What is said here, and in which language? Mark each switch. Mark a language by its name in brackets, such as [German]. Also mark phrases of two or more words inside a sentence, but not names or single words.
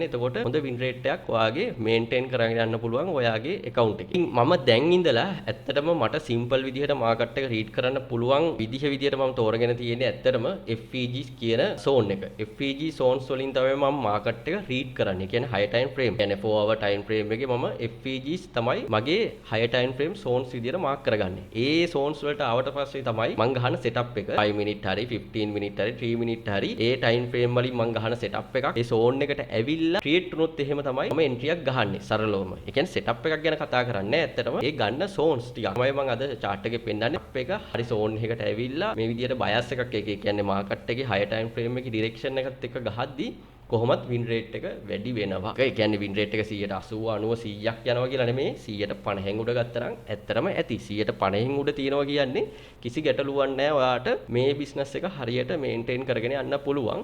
[Sinhala] එතකොට හොඳ [English] win rate [Sinhala] එකක් ඔයාගේ මේන්ටේන් කරගෙන යන්න පුළුවන් ඔයාගේ account එකේ. මම දැන් ඉඳලා ඇත්තටම මට සිම්පල් විදිහට මාකට් එක රීඩ් කරන්න පුළුවන් විදිහට මම තෝරගෙන තියෙන්නේ ඇත්තටම FEGs කියන සෝන් එක. [English] FEG zones [Sinhala] වලින් තමයි මම මාකට් එක රීඩ් කරන්නේ. කියන්නේ [English] high time frame. [Sinhala] කියන්නේ [English] 4 hour time frame [Sinhala] එකේ මම FEGs තමයි මගේ [English] high time frame zones [Sinhala] විදිහට මාක් කරගන්නේ. ඒ zones වලට ආවට පස්සේ තමයි මං ගහන setup එක 5 minute හරි 15 minute හරි 3 minute හරි ඒ [English] time frame [Sinhala] වලින් මං ගහන setup එකක් ඒ zone එකට ඇවිල්ලා create වුණොත් එහෙම තමයි මම entry එකක් ගහන්නේ සරලවම. ඒ කියන්නේ setup එකක් ගැන කතා කරන්නේ ඇත්තටම ඒ ගන්න zones ටික. තමයි මං අද chart එකේ පෙන්නන්නේ එක හරි zone එකකට ඇවිල්ලා මේ විදිහට bias එකක් ඒ කියන්නේ market එකේ [English] higher time frame [Sinhala] එකේ direction එකත් එක්ක ගහද්දී කොහොමත් [English] win rate [Sinhala] එක වැඩි වෙනවා. ඒ කියන්නේ [English] win rate [Sinhala] එක 180 90 100ක් යනවා කියලා නෙමෙයි 150න් උඩ ගත්තා නම් ඇත්තටම ඇති 150න් උඩ තියනවා කියන්නේ කිසි ගැටලුවක් නැහැ. ඔයාට මේ business එක හරියට maintain කරගෙන යන්න පුළුවන්.